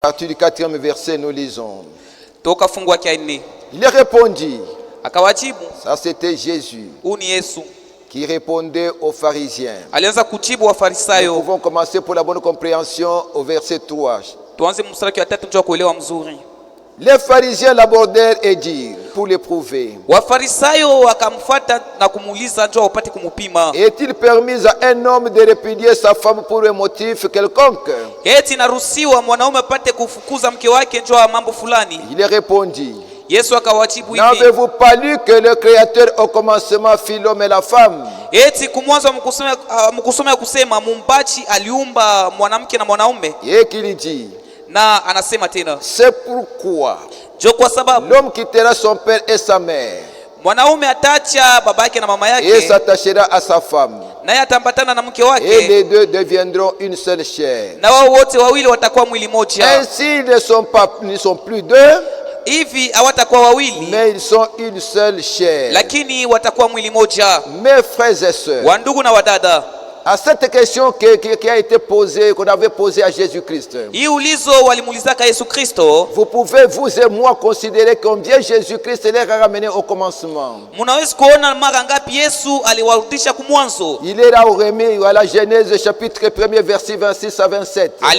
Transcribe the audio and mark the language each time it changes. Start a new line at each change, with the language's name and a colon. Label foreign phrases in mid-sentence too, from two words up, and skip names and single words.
French: À partir du 4e verset, nous lisons.
Swahili: Toka fungu wake 4.
French: Il répondit.
Swahili: Akawajibu.
French: Ça c'était Jésus.
Swahili: Uni Yesu.
French: Qui répondait aux pharisiens.
Swahili: Alianza kujibu Wafarisayo.
French: Nous pouvons commencer pour la bonne compréhension au verset 3.
Swahili: Tuanze mstari wa 3 njoo kuelewa mzuri.
French: Les pharisiens l'abordèrent et dirent, pour l'éprouver.
Swahili: Wafarisayo wakamfuata na kumuuliza njoo upate kumupima.
French: Est-il permis à un homme de répudier sa femme pour un motif quelconque?
Swahili: Eti naruhusiwa mwanaume apate kufukuza mke wake njoo mambo fulani?
French: Il répondit.
Swahili: Yesu akawajibu hivi.
French: N'avez-vous pas lu que le Créateur au commencement fit l'homme et la femme?
Swahili: Eti kumwanzo mkusoma kusema Muumbaji aliumba mwanamke na mwanaume.
French: Et qu'il dit.
Swahili: Na anasema tena.
French: C'est pourquoi
Swahili: jo kwa sababu
French: l'homme quittera son père et sa mère.
Swahili: Mwanaume ataacha baba yake na mama yake.
French: Et s'attachera à sa femme.
Swahili: Naye atambatana na mke wake.
French: Et les deux deviendront une seule chair.
Swahili: Na wao wote wawili watakuwa mwili moja.
French: Ainsi ils ne sont plus deux.
Swahili: Hivi hawatakuwa wawili.
French: Mais ils sont une seule chair.
Swahili: Lakini watakuwa mwili moja.
French: Mes frères et sœurs.
Swahili: Wandugu na wadada.
French: À cette question qui a été posée, qu'on avait posée à Jésus-Christ. Vous pouvez, vous et moi, considérer combien Jésus-Christ les a ramenés au commencement. Il est là au remis à la Genèse chapitre 1er verset 26 à 27.